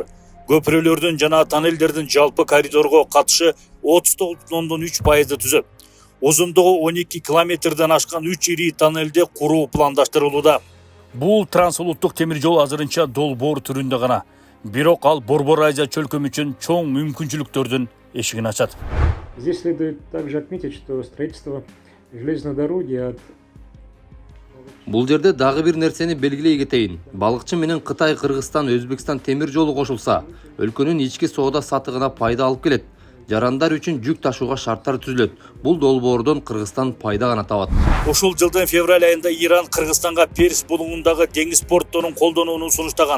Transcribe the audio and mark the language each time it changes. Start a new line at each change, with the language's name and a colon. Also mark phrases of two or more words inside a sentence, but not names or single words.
Kyrgyz: Көпүрөлөрдүн жана тоннелдердин жалпы коридорго катышы 39,3% түзөт. Узундугу 12 километрден ашкан 3 ири тоннелде куруу пландаштырылууда. Бул трансулуттук темир жол азырынча долбоор түрүндө гана. Бирок ал Борбор Азия чөлкөмү үчүн чоң мүмкүнчүлүктөрдүн эшигин ачат.
Russian: Здесь следует также отметить, что строительство железной дороги от
Kyrgyz: Бул жерде дагы бир нерсени белгилей кетейин. Балыкчы менен Кытай, Кыргызстан, Өзбекстан темир жолу кошулса, өлкөнүн ички соода сатыгына пайда алып келет. Жарандар үчүн жүк ташууга шарттар түзүлөт. Бул долбоордон Кыргызстан пайда гана табат. Ушул жылдын февраль айында Иран Кыргызстанга Перс булуңундагы деңиз портторун колдонууну сунуштаган.